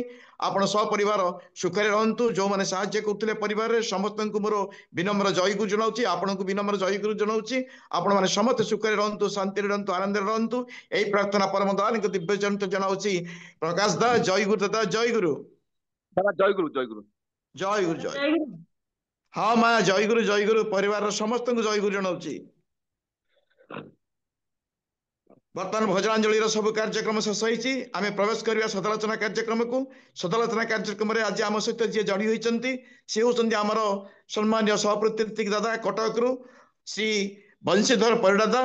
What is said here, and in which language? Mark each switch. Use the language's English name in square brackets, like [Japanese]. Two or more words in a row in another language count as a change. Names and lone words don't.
[Odia] ଆପଣ ସପରିବାର ସୁଖରେ ରହନ୍ତୁ। ଯେଉଁମାନେ ସାହାଯ୍ୟ କରୁଥିଲେ ପରିବାରରେ ସମସ୍ତଙ୍କୁ ମୋର ବିନମ୍ର ଜୟଗୁରୁ ଜଣାଉଛି। ଆପଣଙ୍କୁ ବିନମ୍ର ଜୟଗୁରୁ ଜଣାଉଛି। ଆପଣମାନେ ସମସ୍ତେ ସୁଖରେ ରହନ୍ତୁ, ଶାନ୍ତିରେ ରହନ୍ତୁ, ଆନନ୍ଦରେ ରହନ୍ତୁ। এই ପ୍ରାର୍ଥନା ପରମ ଦୟାଳୁଙ୍କ ଦିବ୍ୟ ଚରିତ ଜଣାଉଛି। ପ୍ରକାଶ ଦା ଜୟଗୁରୁ ଦାଦା ଜୟଗୁରୁ। [Bangla] দাদা জয় গুরু জয় গুরু। [Odia] ଜୟଗୁରୁ ଜୟ ହଁ ମା ଜୟଗୁରୁ ପରିବାରର ସମସ୍ତଙ୍କୁ ଜୟଗୁରୁ ଜଣାଉଛି। ବର୍ତ୍ତମାନ ଭଜନାଞ୍ଜଳିର ସବୁ କାର୍ଯ୍ୟକ୍ରମ ଶେଷ ହେଇଛି। ଆମେ ପ୍ରବେଶ କରିବା ସଦାଲୋଚନା କାର୍ଯ୍ୟକ୍ରମକୁ। ସଦାଲୋଚନା କାର୍ଯ୍ୟକ୍ରମରେ ଆଜି ଆମ ସହିତ ଯିଏ ଯୋଡ଼ି ହୋଇଛନ୍ତି ସେ ହେଉଛନ୍ତି ଆମର ସମ୍ମାନୀୟ ସହପ୍ରତୀକ ଦାଦା କଟକରୁ ଶ୍ରୀ ବଂଶୀଧର ପରିଡ଼ା।